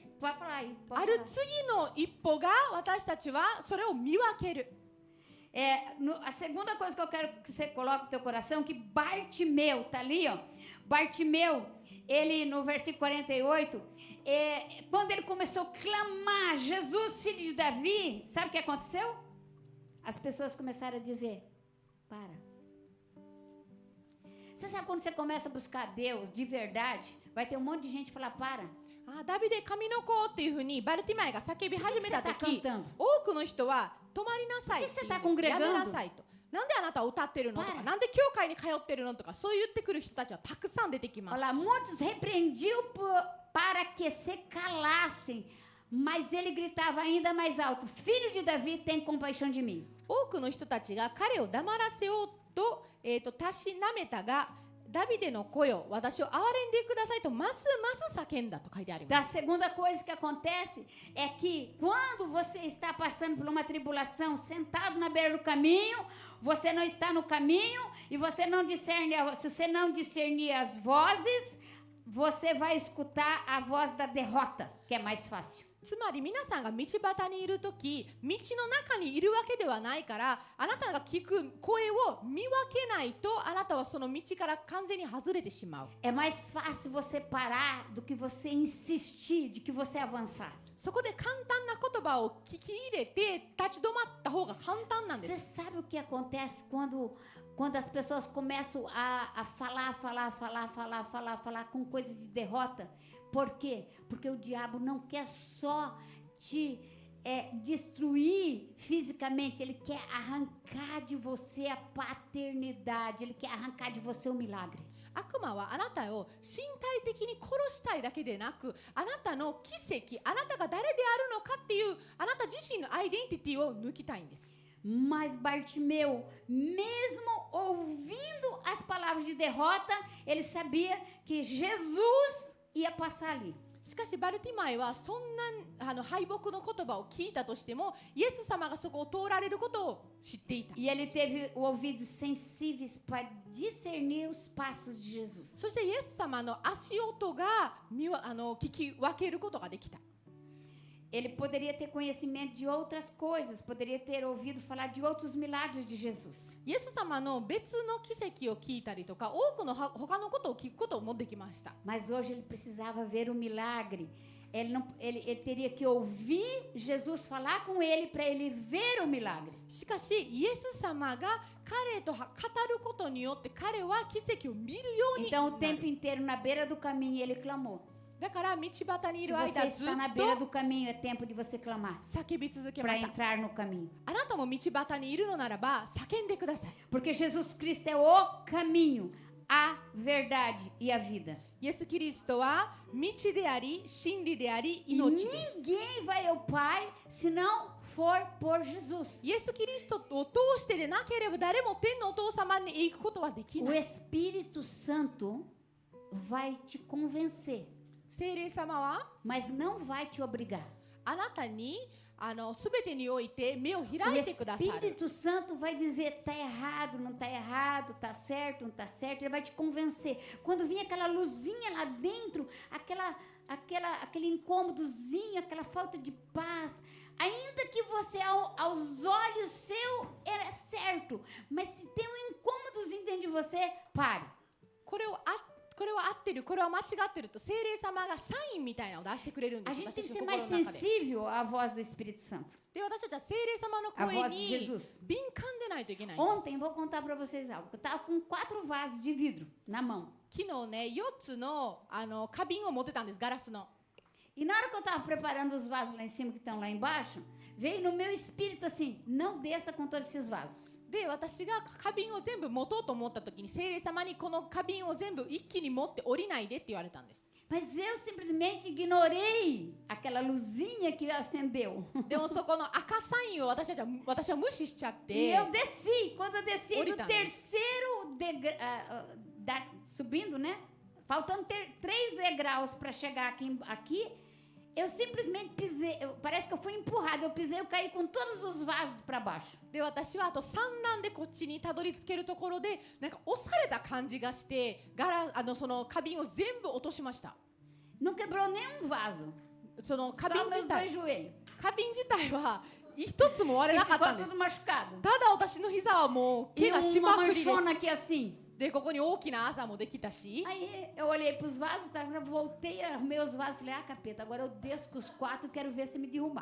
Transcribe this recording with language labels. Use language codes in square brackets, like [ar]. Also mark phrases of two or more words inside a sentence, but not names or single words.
[pt] Pode falar aí. Pode [ja] ある [pt] falar. [ja] 次の一歩が私たちはそれを見分ける。 [pt] A segunda coisa que eu quero que você coloque no teu coração, que Bartimeu, tá ali, ó. Bartimeu, ele no versículo 48, quando ele começou a clamar, Jesus, filho de Davi, sabe o que aconteceu? As pessoas começaram a dizer, para. Você sabe quando você começa a buscar Deus de verdade, vai ter um monte de gente falar, para. [ja] ダビデ神の子っていうふうにバルティマイが叫び始めた [pt] Por que você [ja] 時 [pt] tá cantando? [ja] 多くの人は止まりなさいって言うんです。 [pt] Por que você tá congregando? [ja] やめなさいと。なんであなたは歌ってるのとか、 [pt] Para. [ja] なんで教会に通ってるのとか、そう言ってくる人たちはたくさん出てきま [pt] Olha [ja] す。 [pt] lá, muitos repreendiam para que se calassem, mas ele gritava ainda mais alto, filho de Davi, tem compaixão de mim. [ja] 多くの人たちが彼を黙らせようと、たしなめたが、ダビデの声を私を憐れんでくださいとますます叫んだと書いてありま [pt] Da [ja] す。 [pt] segunda coisa que acontece é que quando você está passando por uma tribulação, sentado na beira do caminho, você não está no caminho e você não discerne, se você não discernir as vozes, você vai escutar a voz da derrota, que é mais fácil. [ja] つまり皆さんが道端にいるとき、道の中にいるわけではないから、あなたが聞く声を見分けないと、あなたはその道から完全に外れてしまう。 [pt] É mais fácil você parar do que você insistir, de que você avançar. [ja] そこで簡単な言葉を聞き入れて立ち止まった方が簡単なんで [pt] Você [ja] す。 [pt] sabe o que acontece quando as pessoas começam a falar com coisas de derrota? Por quê? Porque o diabo não quer só te destruir fisicamente, ele quer arrancar de você a paternidade, ele quer arrancar de você o milagre. [ja] 悪魔はあなたを身体的に殺したいだけでなく、あなたの奇跡、あなたが誰であるのかっていうあなた自身のアイデンティティを抜きたいんです。 [pt] Mas Bartimeu, mesmo ouvindo as palavras de derrota, ele sabia que Jesus ia passar ali. [ja] しかしバルティマイはそんな敗北の言葉を聞いたとしても、イエス様がそこを通られることを知っていた。 [pt] E ele teve ouvidos sensíveis para discernir os passos de Jesus. [ja] そしてイエス様の足音が聞き分けることができた。 [pt] Ele poderia ter conhecimento de outras coisas, poderia ter ouvido falar de outros milagres de Jesus. [ja] イエス様の別の奇跡を聞いたりとか、多くの他のことを聞くこともできました。 [pt] Mas hoje ele precisava ver o milagre. Ele teria que ouvir Jesus falar com ele para ele ver o milagre. [ja] しかしイエス様が彼と語ることによって彼は奇跡を見るようにな [pt] Então [ja] る。 [pt] o tempo inteiro na beira do caminho ele clamou. [ja] だから道端にい [pt] Se [ja] る [pt] você [ja] 間ずっ [pt] está na beira [ja] と [pt] do caminho, é tempo de você clamar [ja] 叫び続けま [pt] para [ja] した。 [pt] entrar no caminho. [ja] あなたも道端にいるのならば叫んでください。 [pt] Porque Jesus Cristo é o caminho, a verdade e a vida. [ja] イエス・キリストは道であり、真理であり、 [pt] E [ja] 命です。 [pt] ninguém vai ao Pai se não for por Jesus. [ja] イエス・キリストを通してでなければ誰も天のお父様に行くことはでき [pt] O [ja] ない。 [pt] Espírito Santo vai te convencer, [ja] 聖霊様は [pt] mas não vai te obrigar. [ja] あなたにすべてにおいて目を [pt] O [ja] 開いてくださる。 [pt] Espírito Santo vai dizer tá errado, não tá errado, tá certo, não tá certo. Ele vai te convencer. Quando vir aquela luzinha lá dentro, aquele incômodozinho, aquela falta de paz, ainda que você aos olhos seu era certo, mas se tem um incômodozinho dentro de você, pare. [ja] これは合ってる、これは間違ってると聖霊様がサインみたいなのを出してくれるんで [pt] A [ja] す。 [pt] gente tem que [ja] 私 [pt] ser [ja] の [pt] mais [ja] 心の中で。 [pt] sensível à voz do Espírito Santo. [ja] で、私たちは聖霊様の [pt] A [ja] 声 [pt] voz de [ja] に [pt] Jesus. [ja] 敏感でないといけないんです。 [pt] Ontem, vou contar para vocês algo. Eu estava com 4 vasos de vidro na mão. [ja] 昨日ね、4つの花瓶を持ってたんです、ガラスの。 [pt] E na hora que eu estava preparando os vasos lá em cima que estão lá embaixo, veio no meu espírito assim, não desça com todos esses vasos. [ja] で、私が花瓶を全部持とうと思った時に聖霊様にこの花瓶を全部一気に持って降りないでって言われたんです。 [pt] Mas eu simplesmente ignorei aquela luzinha que acendeu. [ja] でもそこの赤サインを私は無視しちゃっ [pt] E [ja] て [pt] eu desci. Quando eu desci do Oritana. terceiro degrau, subindo, né? Faltando 3 degraus para chegar aqui, eu simplesmente pisei. Parece que eu fui empurrada. Eu pisei, eu caí com todos os vasos para baixo. [ja] で、私はあと3段でこっちにたどり着けるところでなんか押された感じがしてその花瓶を全部落としました。 [pt] Não quebrou nenhum vaso. [ja] その [pt] Só [ja] 花瓶 [pt] meus [ja] 自 [pt] dois [ja] 体 [pt] joelhos. [ja] 花瓶自体は一つも割れなかったんです。 [pt] Ficou tudo machucado. [ja] ただ私の膝はもう [pt] E [ja] 怪我し [pt] uma [ja] まくりです。 [pt] manchona aqui assim. [ja] で、ここに大きなあざもできたし、 [pt] Aí eu olhei para os vasos, tá? Eu voltei, arrumei os vasos, falei, capeta, agora eu desço com os 4 e quero ver se me derrubar.